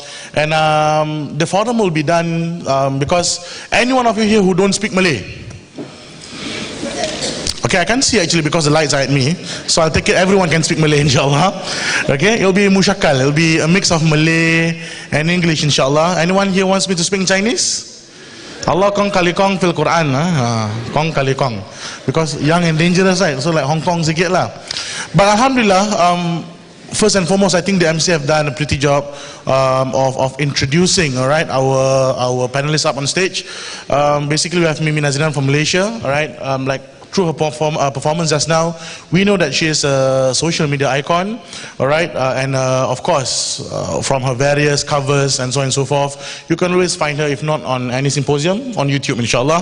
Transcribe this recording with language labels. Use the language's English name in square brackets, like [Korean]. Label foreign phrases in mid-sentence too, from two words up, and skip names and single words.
[English] And the forum will be done because any one of you here who don't speak Malay. Okay, I can't see actually because the lights are at me. So I'll take it everyone can speak Malay, inshallah. Okay, it'll be mushakal. It'll be a mix of Malay and English, inshallah. Anyone here wants me to speak in Chinese? [Malay] Allah kong kali kong [Arabic] fil Quran. [Malay] Kong kali kong. [English] Because young and dangerous, right? So like Hong Kong [Malay] sikit lah. [English] But alhamdulillah, first and foremost, I think the MC have done a pretty job of introducing, all right, our panelists up on stage. Basically, we have Mimi Naziran from Malaysia, all right, through her performance just now, we know that she is a social media icon, all right, and of course, from her various covers and so on and so forth, you can always find her, if not on any symposium, on YouTube, inshallah.